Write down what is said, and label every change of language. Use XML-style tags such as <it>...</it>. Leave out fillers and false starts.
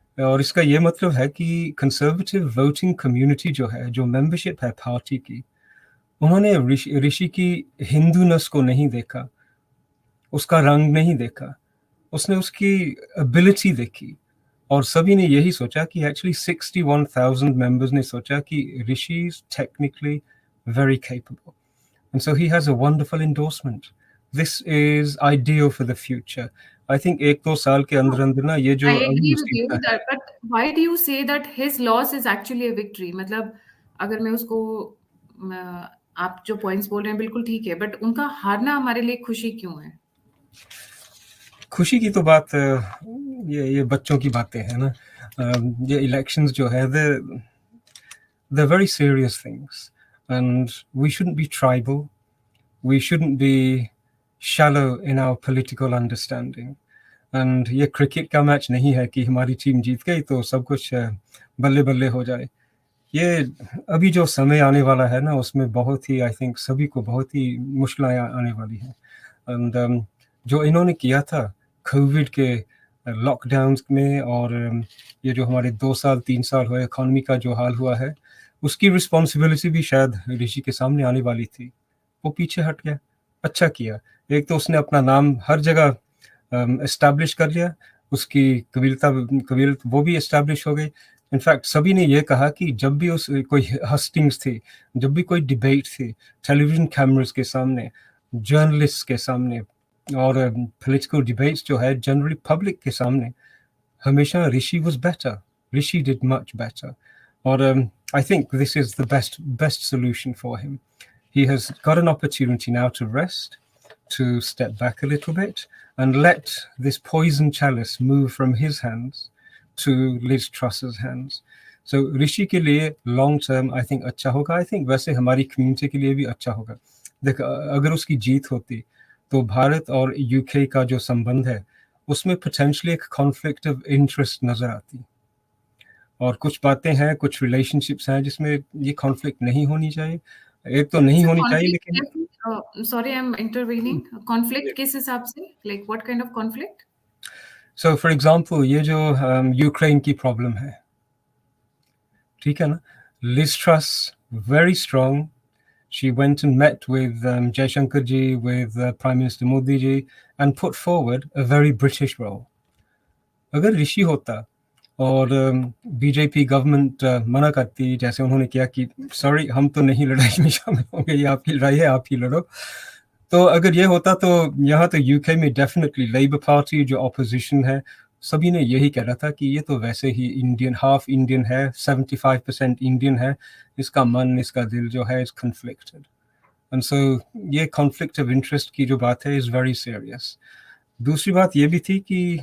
<hi>और इसका ये मतलब है कि कंजर्वेटिव वोटिंग कम्युनिटी जो है, जो मेंबरशिप है पार्टी की, उन्होंने ऋषि की हिंदूनेस को नहीं देखा, उसका रंग नहीं देखा, उसने उसकी एबिलिटी देखी। और सभी ने यही सोचा कि एक्चुअली 61,000 मेंबर्स ने सोचा कि ऋषि is technically very capable, and so he has a wonderful endorsement.</hi> <en>This is ideal for the future.</en> <hi>I think 1-2 साल के अंदर ना ये जो</hi> <en>I agree with you</en> <hi>मुसीबत है।</hi> <en>that, but why do you say that his loss is actually a victory?</en> <hi>मतलब अगर मैं उसको आप जो पॉइंट्स बोल रहे हैं बिल्कुल ठीक है, बट उनका हारना हमारे लिए खुशी क्यों है? खुशी की तो बात ये बच्चों की बातें हैं ना।</hi> <en>ये इलेक्शंस जो है, they're very serious things, and we shouldn't be tribal, we shouldn't be shallow in our political understanding.</en> <hi>And ये क्रिकेट का मैच नहीं है कि हमारी टीम जीत गई तो सब कुछ बल्ले बल्ले हो जाए। ये अभी जो समय आने वाला है ना, उसमें बहुत ही, आई थिंक सभी को बहुत ही मुश्किलें आने वाली हैं। एंड जो इन्होंने किया था कोविड के लॉकडाउन में, और ये जो हमारे 2 साल 3 साल हुए इकोनॉमी का जो हाल हुआ है, उसकी रिस्पॉन्सिबिलिटी भी शायद ऋषि के सामने आने वाली थी। वो पीछे हट गया, अच्छा किया। एक तो उसने अपना नाम हर जगह एस्टैब्लिश कर लिया, उसकी कबीलत वो भी एस्टैब्लिश हो गई। इनफैक्ट सभी ने ये कहा कि जब भी उस कोई हस्टिंग्स थी, जब भी कोई डिबेट थी, टेलीविजन कैमरास के सामने, जर्नलिस्ट के सामने, और पॉलिटिकल डिबेट्स जो है जनरली पब्लिक के सामने, हमेशा ऋषि was better, Rishi did much better.</hi> <en>और I think this is the best solution for him. He has got an opportunity now to rest, to step back a little bit, and let this poison chalice move from his hands to Liz Truss's hands.</en> <hi>So ऋषि के लिए long term I think अच्छा होगा। I think वैसे हमारी community के लिए भी अच्छा होगा। देख, अगर उसकी जीत होती तो भारत और यूके का जो संबंध है, उसमें potentially एक conflict of interest नजर आती। और कुछ बातें हैं, कुछ relationships हैं जिसमें ये conflict नहीं होनी चाहिए। एक तो नहीं होनी चाहिए, लेकिन</hi> <en>Sorry I am intervening.</en> <hi>Conflict किस हिसाब से?</hi> <en>Like what kind of conflict? So for example ये जो Ukraine की प्रॉब्लम है, ठीक है ना, Liz Truss very strong, she went and met with Jaishankar ji, with Prime Minister Modi ji, and put forward a very British role.</en> <hi>अगर ऋषि होता और बीजेपी गवर्नमेंट मना करती, जैसे उन्होंने किया कि सॉरी हम तो नहीं लड़ाई में शामिल होंगे, ये आपकी लड़ाई है, आप ही लड़ो, तो अगर ये होता तो यहाँ तो यूके में डेफिनेटली लेबर पार्टी जो ऑपोजिशन है सभी ने यही कह रहा था कि ये तो वैसे ही इंडियन हाफ इंडियन है 75% इंडियन है इसका मन इसका दिल जो है इज कन्फ्लिक्टेड एंड सो ये कॉन्फ्लिक्ट ऑफ इंटरेस्ट की जो बात है इज वेरी सीरियस दूसरी बात ये भी थी कि</hi>